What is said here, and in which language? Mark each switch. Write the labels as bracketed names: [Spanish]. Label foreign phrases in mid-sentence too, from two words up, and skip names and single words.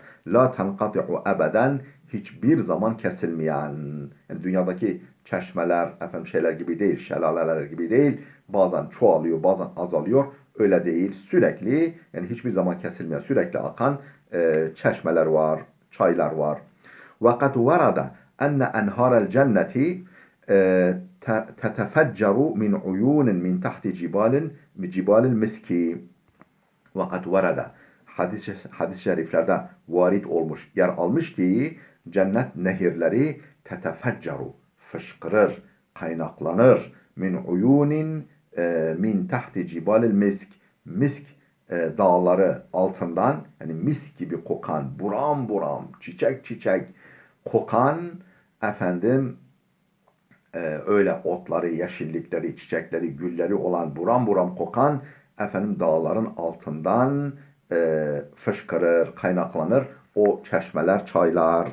[Arabic] لا تنقطع أبدا, [Turkish] hiçbir zaman kesilmeyen. Yani dünyadaki çeşmeler, efendim şeyler gibi değil, şelaleler gibi değil. Bazen çoğalıyor, bazen azalıyor. Öyle değil. Sürekli, yani hiçbir zaman kesilmeyen, sürekli akan çeşmeler var, çaylar var. [Arabic] وَقَدْ وَرَدَ أَنَّ أَنْهَارَ الْجَنَّةِ تَتَفَجَّرُ مِنْ عُيُونٍ مِنْ تَحْتِ جِبَالٍ الْمِسْكِ. وَقَدْ وَرَدَ, [Turkish] hadis-i şeriflerde varit olmuş, yer almış ki cennet nehirleri tetefeccaru, fışkırır, kaynaklanır [Arabic] من عيون من تحت جبال المسك, [Turkish] misk dağları altından, yani mis gibi kokan, buram buram, çiçek çiçek kokan, efendim öyle otları, yeşillikleri, çiçekleri, gülleri olan, buram buram kokan, efendim dağların altından fışkırır, kaynaklanır o çeşmeler, çaylar.